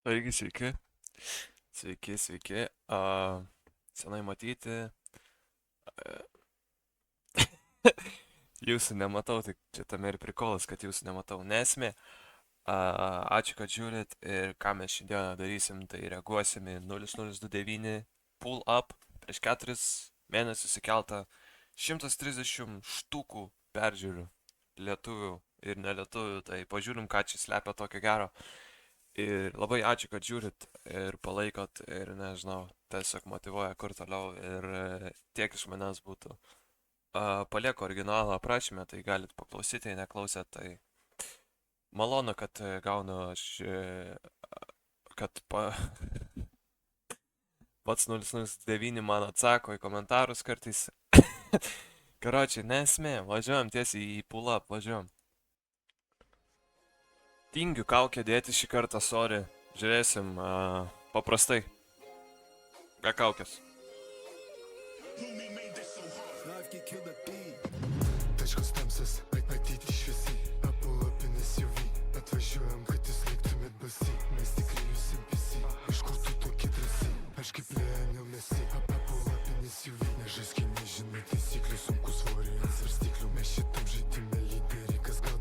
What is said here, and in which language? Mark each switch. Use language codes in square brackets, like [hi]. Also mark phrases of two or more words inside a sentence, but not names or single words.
[lt] Taigi, sveiki. Sveiki, sveiki. Senai matyti. Jūsų nematau, tai čia tame ir prikolas, kad jūsų nematau. Nesmė. Ačiū, kad žiūrit ir ką mes šiandieną darysim, tai reaguosim į 0029 [en] pull up [lt] prieš 4 mėnesius įkeltą 130 štukų peržiūrų lietuvių ir nelietuvių, tai pažiūrim, ką čia slepia tokio gero. Ir labai ačiū, kad žiūrit ir palaikot ir nežinau, tiesiog motyvuoja kur toliau ir tiek iš manęs būtų. Palieku originalą aprašymę, tai galit paklausyti, jei neklausėt, tai malonu, kad gaunu aš, kad pats 009 man atsako į komentarus kartais. Karočiui, nesmė, važiuojam tiesiai į [en] pull up, [lt] važiuojam. Tingiu kaukę dėti šį kartą, sorry. Žiūrėsim paprastai. Be kaukės. Taškas tamsas, matyti šviesiai, apulapinės juvi, atvažiuojam, kad jūs liktumėt basi, mes tikrai jūs NPC, iš kur tu tokie drąsi, aš kaip Lionel Messi, apulapinės juvi, nežaiski nežinai taisyklių, sunku svorį ant svarstyklių, mes šitam žaidime lyderiai, kas gal